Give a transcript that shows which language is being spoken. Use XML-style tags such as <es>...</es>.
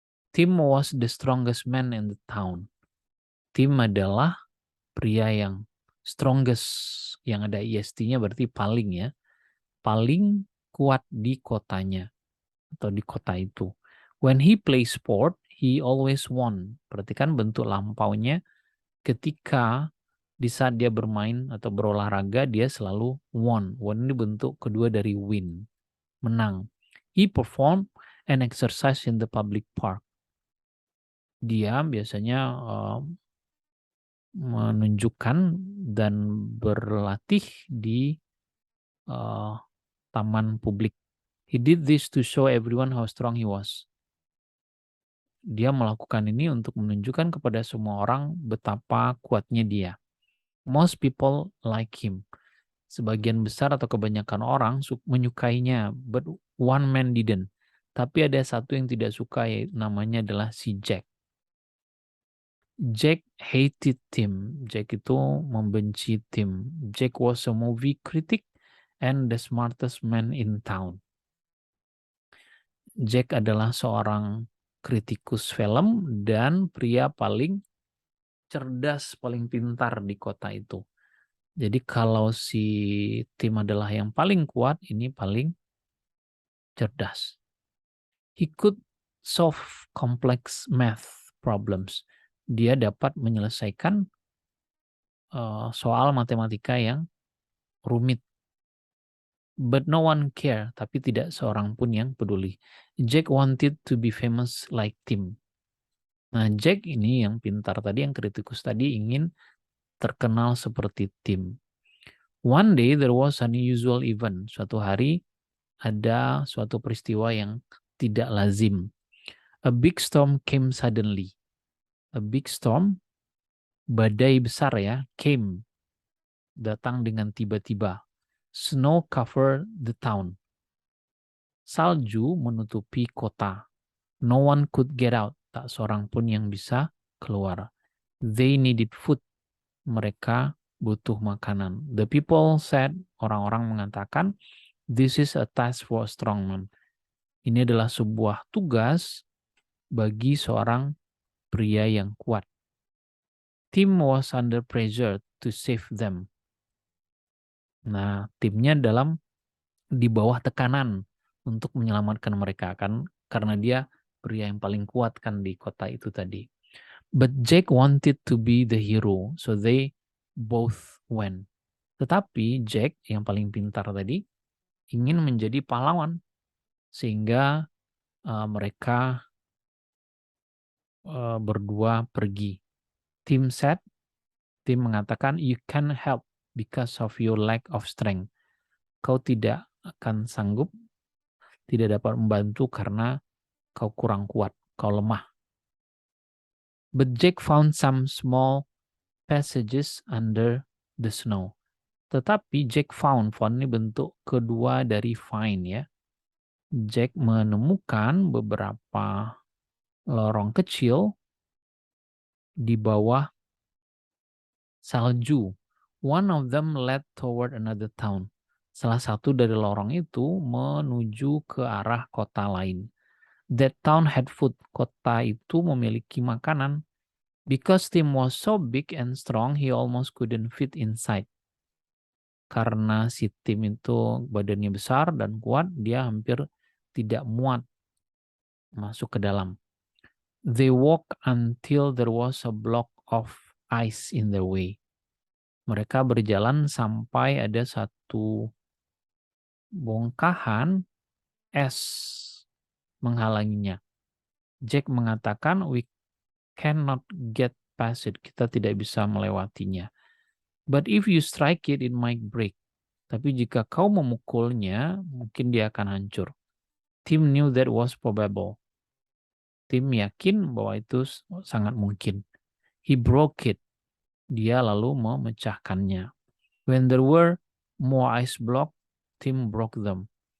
<en>Tim was the strongest man in the town.</en> <id>Tim adalah pria yang strongest, yang ada IST-nya berarti paling ya. Paling kuat di kotanya atau di kota itu.</id> <en>When he plays sport, he always won.</en> <id>Perhatikan bentuk lampaunya ketika di saat dia bermain atau berolahraga dia selalu won. Won ini bentuk kedua dari win, menang.</id> <en>He performed an exercise in the public park.</en> <id>Dia biasanya menunjukkan dan berlatih di taman publik.</id> <en>He did this to show everyone how strong he was.</en> <id>Dia melakukan ini untuk menunjukkan kepada semua orang betapa kuatnya dia.</id> <en>Most people like him.</en> <id>Sebagian besar atau kebanyakan orang menyukainya,</id> <en>but one man didn't.</en> <id>Tapi ada satu yang tidak suka, namanya adalah si Jack.</id> <en>Jack hated Tim.</en> <id>Jack itu membenci Tim.</id> <en>Jack was a movie critic and the smartest man in town.</en> <id>Jack adalah seorang kritikus film dan pria paling cerdas, paling pintar di kota itu. Jadi kalau si Tim adalah yang paling kuat, ini paling cerdas.</id> <en>He could solve complex math problems.</en> <id>Dia dapat menyelesaikan soal matematika yang rumit.</id> <en>But no one care,</en> <id>tapi tidak seorang pun yang peduli.</id> <en>Jack wanted to be famous like Tim.</en> <id>Nah, Jack ini yang pintar tadi, yang kritikus tadi, ingin terkenal seperti Tim.</id> <en>One day there was an unusual event.</en> <id>Suatu hari ada suatu peristiwa yang tidak lazim.</id> <en>A big storm came suddenly. A big storm,</en> <id>badai besar ya,</id> <en>came,</en> <id>datang dengan tiba-tiba.</id> <en>Snow covered the town.</en> <id>Salju menutupi kota.</id> <en>No one could get out.</en> <id>Tak seorang pun yang bisa keluar.</id> <en>They needed food.</en> <id>Mereka butuh makanan.</id> <en>The people said,</en> <id>orang-orang mengatakan,</id> <en>this is a task for a strong man.</en> <id>Ini adalah sebuah tugas bagi seorang pria yang kuat.</id> <en>Tim was under pressure to save them.</en> <id>Nah, timnya di bawah tekanan untuk menyelamatkan mereka kan, karena dia pria yang paling kuat kan di kota itu tadi.</id> <en>But Jack wanted to be the hero, so they both went.</en> <id>Tetapi Jack yang paling pintar tadi ingin menjadi pahlawan, sehingga mereka berdua pergi.</id> <en>Tim</en> <id>mengatakan,</id> <en>you can help because of your lack of strength.</en> <id>Kau tidak akan sanggup, tidak dapat membantu karena kau kurang kuat, kau lemah.</id> <en>But Jack found some small passages under the snow.</en> <id>Tetapi Jack found ini bentuk kedua dari find ya. Jack menemukan beberapa lorong kecil di bawah salju.</id> <en>One of them led toward another town.</en> <id>Salah satu dari lorong itu menuju ke arah kota lain.</id> <en>That town had food.</en> <id>Kota itu memiliki makanan.</id> <en>Because Tim was so big and strong, he almost couldn't fit inside.</en> <id>Karena si Tim itu badannya besar dan kuat, dia hampir tidak muat masuk ke dalam.</id> <en>They walked until there was a block of ice in their way.</en> <id>Mereka berjalan sampai ada satu bongkahan es menghalanginya.</id> <en>Jack</en> <id>mengatakan,</id> <en>we cannot get past it.</en> <id>Kita tidak bisa melewatinya.</id> <en>But if you strike it, it might break.</en> <id>Tapi jika kau memukulnya, mungkin dia akan hancur.</id> <en>Tim knew that was probable.</en> <id>Tim yakin bahwa itu sangat mungkin.</id> <en>He broke it.</en> <id>Dia lalu memecahkannya.</id> <en>When there were more ice block, Tim broke them.</en>